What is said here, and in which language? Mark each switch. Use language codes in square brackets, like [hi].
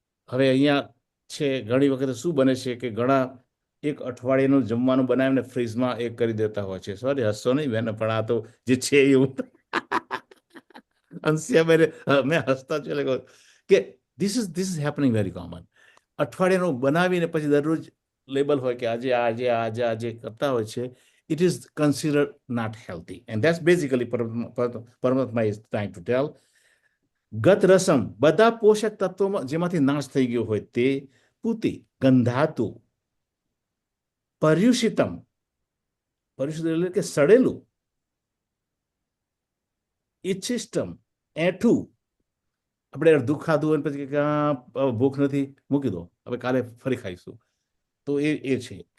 [gu] હવે અહીંયા છે ઘણી વખત શું બને છે કે ઘણા એક અઠવાડિયાનું જમવાનું બનાવીને ફ્રીજમાં એક કરી દેતા હોય છે. સોરી, હસશો નહીં બેન, પણ આ તો જે છે એવું. અંશિયાબેન મેં હસતા છે કે [en] This is happening very common. [gu] અઠવાડિયાનું બનાવીને પછી દરરોજ લેબલ હોય કે આજે આજે આજે આજે કરતા હોય છે. [en] It is considered not healthy. And that's basically Paramatma is trying to tell. [gu] ગત રસમ બધા પોષક તત્વોમાં જેમાંથી નાશ થઈ ગયો હોય તે પૂતી ગંધાતું પર્યુષિતમ પર્યુષિત એટલે કે સડેલું ઇચ્છિષ્ટમ એઠું આપણે અડધું ખાધું હોય પછી ભૂખ નથી મૂકી દો હવે કાલે ફરી ખાઈશું તો એ છે.